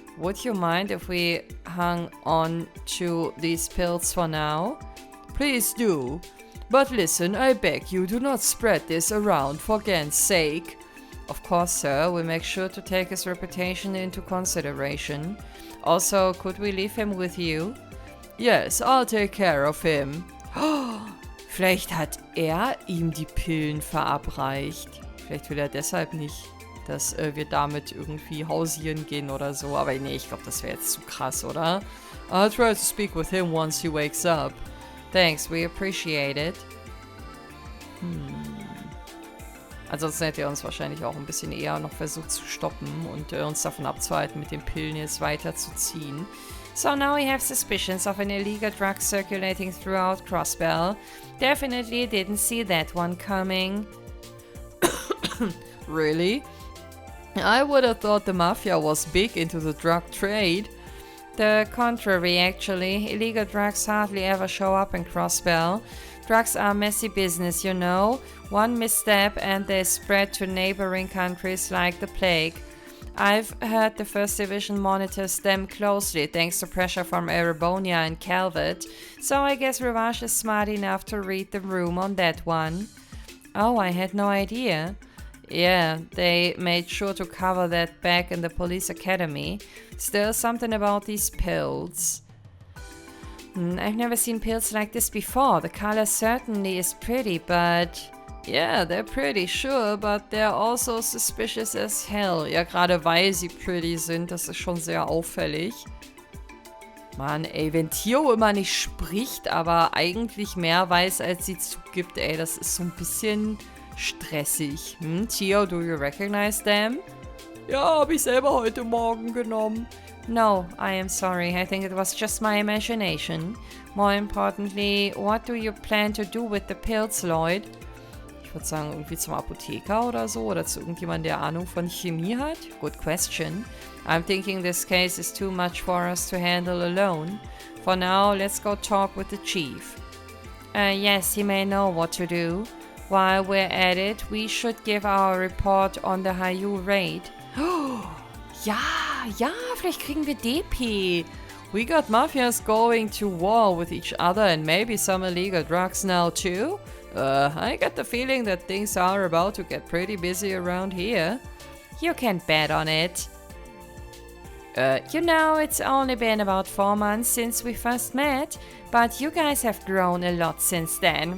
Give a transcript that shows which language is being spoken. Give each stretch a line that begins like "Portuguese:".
English: Would you mind if we hung on to these pills for now? Please do. But listen, I beg you, do not spread this around for Gans' sake. Of course, sir, we make sure to take his reputation into consideration. Also, could we leave him with you? Yes, I'll take care of him.
German: Vielleicht hat er ihm die Pillen verabreicht. Vielleicht will er deshalb nicht, dass wir damit irgendwie hausieren gehen oder so. Aber nee, ich glaube, das wäre jetzt zu krass, oder?
English: I'll try to speak with him once he wakes up. Thanks, we appreciate it.
German: Ansonsten hätte er uns wahrscheinlich auch ein bisschen eher noch versucht zu stoppen und uns davon abzuhalten, mit den Pillen jetzt weiterzuziehen.
English: So now we have suspicions of an illegal drug circulating throughout Crossbell. Definitely didn't see that one coming. Really? I would have thought the mafia was big into the drug trade. The contrary, actually. Illegal drugs hardly ever show up in Crossbell. Drugs are messy business, you know. One misstep and they spread to neighboring countries like the plague. I've heard the First Division monitors them closely thanks to pressure from Erebonia and Calvert, so I guess Revache is smart enough to read the room on that one. Oh, I had no idea. Yeah, they made sure to cover that back in the police academy. Still something about these pills. I've never seen pills like this before. The color certainly is pretty, but... Yeah, they're pretty, sure, but they're also suspicious as hell.
German: Ja, gerade weil sie pretty sind, das ist schon sehr auffällig. Mann, ey, wenn Tio immer nicht spricht, aber eigentlich mehr weiß, als sie zugibt, ey, das ist so ein bisschen stressig.
English: Tio, do you recognize them?
German: Ja, hab ich selber heute Morgen genommen.
English: No, I am sorry. I think it was just my imagination. More importantly, what do you plan to do with the pills, Lloyd?
German: Ich würde sagen, irgendwie zum Apotheker oder so, oder zu irgendjemandem, der Ahnung von Chemie hat?
English: Good question. I'm thinking this case is too much for us to handle alone. For now, let's go talk with the chief. Yes, he may know what to do. While we're at it, we should give our report on the HIER raid.
German: Ja, vielleicht kriegen wir DP.
English: We got mafias going to war with each other and maybe some illegal drugs now too. I get the feeling that things are about to get pretty busy around here. You can bet on it. You know, it's only been about 4 months since we first met, but you guys have grown a lot since then.